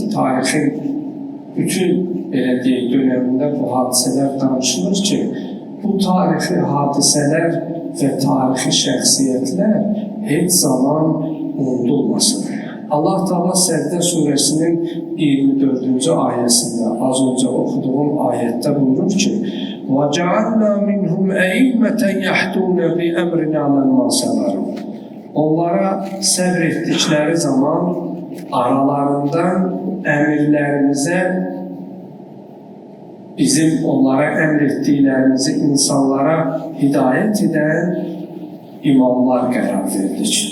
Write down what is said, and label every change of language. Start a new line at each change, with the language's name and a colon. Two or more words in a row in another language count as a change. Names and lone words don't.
Azerbaijani: Tarixin bütün belə deyək dönəmində bu hadisələr danışılır ki, bu tarixi hadisələr və tarixi şəxsiyyətlər heç zaman unudulmasın. Allah Teala Səcdə surəsinin 24-cü ayəsində, az öncə oxuduğum ayətdə buyurur ki,
Arabic: وَجَعَلْنَا مِنْهُمْ أَئِمَّةً يَهْدُونَ بِأَمْرِنَا لَمَّا صَبَرُوا.
Azerbaijani: Onlara səbr etdikləri zaman aralarından əmirlərimizə, bizim onlara əmr etdiklərimizi insanlara hidayət edən imamlar qərar verdik.